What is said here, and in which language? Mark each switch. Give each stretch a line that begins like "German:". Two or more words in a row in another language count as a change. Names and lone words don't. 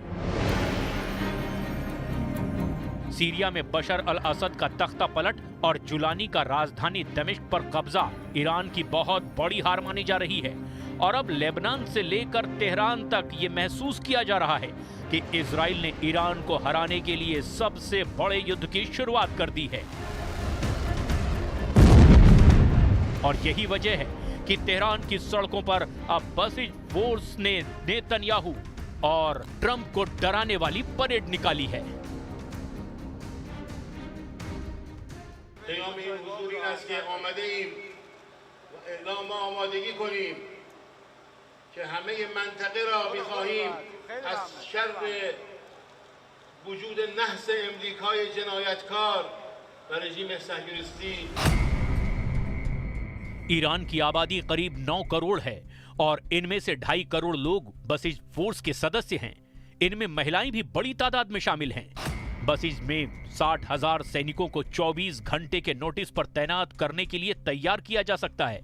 Hindi: सीरिया में बशर अल असद का तख्ता पलट और जुलानी का राजधानी दमिश्क पर कब्जा ईरान की बहुत बड़ी हार मानी जा रही है और अब लेबनान से लेकर तेहरान तक ये महसूस किया जा रहा है कि इजराइल ने ईरान को हराने के लिए सबसे बड़े युद्ध की शुरुआत कर दी है। और यही वजह है कि तेहरान की सड़कों पर अब बसिज फोर्स ने नेतन्याहू और ट्रंप को डराने वाली परेड निकाली है।
Persian: پیام این حضور این است که آمده ایم و اعلام آمادگی کنیم که همه منطقه را می‌خواهیم از شر وجود نحس امریکای جنایتکار و رژیم صهیونیستی
Hindi: ईरान की आबादी करीब 9 करोड़ है और इनमें से 2.5 करोड़ लोग बसिज फोर्स के सदस्य हैं। इनमें महिलाएं भी बड़ी तादाद में शामिल हैं। बसिज में 60,000 सैनिकों को 24 घंटे के नोटिस पर तैनात करने के लिए तैयार किया जा सकता है।